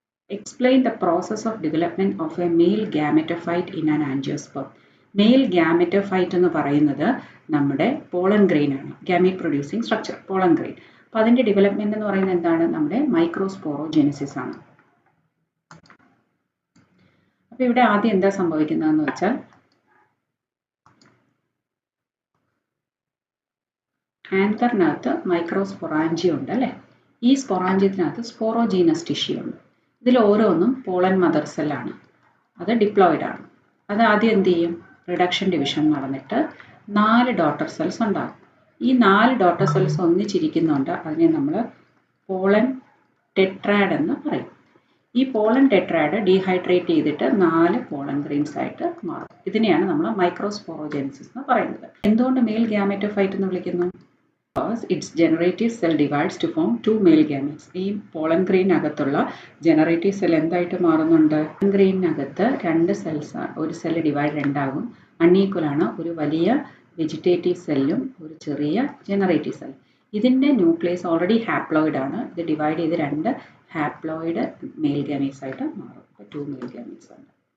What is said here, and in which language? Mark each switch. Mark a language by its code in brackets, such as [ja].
[en] Explain the process of development of a male gametophyte in an angiosperm. [ml] Mail ഗാമെറ്റോഫൈറ്റ് എന്ന് പറയുന്നത് നമ്മുടെ pollen grain ആണ്. Gamete producing structure pollen grain. അപ്പോൾ അതിൻ്റെ development എന്ന് പറയുന്നത് എന്താണ്? നമ്മുടെ മൈക്രോസ്പോറോജെനസിസ് ആണ്. അപ്പോൾ ഇവിടെ ആദ്യം എന്താ സംഭവിക്കുന്നതെന്ന് വെച്ചാൽ ആന്തറിനകത്ത് മൈക്രോസ്പൊറാഞ്ചിയം ഉണ്ട് അല്ലേ. ഈ സ്പൊറാഞ്ചിയത്തിനകത്ത് സ്പോറോജീനസ് ടിഷ്യൂ ഉണ്ട്. ഇതിൽ ഓരോന്നും പോളൻ മദർ സെല്ലാണ്. അത് ഡിപ്ലോയിഡ് ആണ്. അത് ആദ്യം എന്ത് ചെയ്യും? റിഡക്ഷൻ ഡിവിഷൻ നടന്നിട്ട് 4 ഡോട്ടർ സെൽസ് ഉണ്ടാകും. ഈ 4 ഡോട്ടർ സെൽസ് ഒന്നിച്ചിരിക്കുന്നുണ്ട്. അതിനെ നമ്മൾ പോളൻ ടെട്രാഡ് എന്ന് പറയും. ഈ പോളൻ ടെട്രാഡ് ഡീഹൈഡ്രേറ്റ് ചെയ്തിട്ട് 4 പോളൻ ഗ്രെയിൻസ് ആയിട്ട് മാറും. ഇതിനെയാണ് നമ്മൾ മൈക്രോസ്പോറോജെനിസിസ് എന്ന് പറയുന്നത്. എന്തുകൊണ്ട് മെയിൽ ഗ്യാമെറ്റോഫൈറ്റ് എന്ന് വിളിക്കുന്നു? [en] Because its generative cell divides to form 2 male gametes. [ml] ഈ പോളൻ ഗ്രെയിനകത്തുള്ള ജനറേറ്റീവ് സെൽ എന്തായിട്ട് മാറുന്നുണ്ട്? ഗ്രെയിനകത്ത് 2 സെൽസ്, ഒരു സെൽ ഡിവൈഡ് 2 ആകും. അൺഈക്വൽ ആണ് ഒരു വലിയ വെജിറ്റേറ്റീവ് സെല്ലും ഒരു ചെറിയ ജനറേറ്റീവ് സെൽ. ഇതിൻ്റെ ന്യൂക്ലിയസ് ഓൾറെഡി ഹാപ്ലോയിഡ് ആണ്. ഇത് ഡിവൈഡ് ചെയ്ത് 2 ഹാപ്ലോയിഡ് മെയിൽ ഗാമീറ്റ്സ് ആയിട്ട് മാറും. 2 മെയിൽ ഗാമീറ്റ്സ് ഉണ്ട്.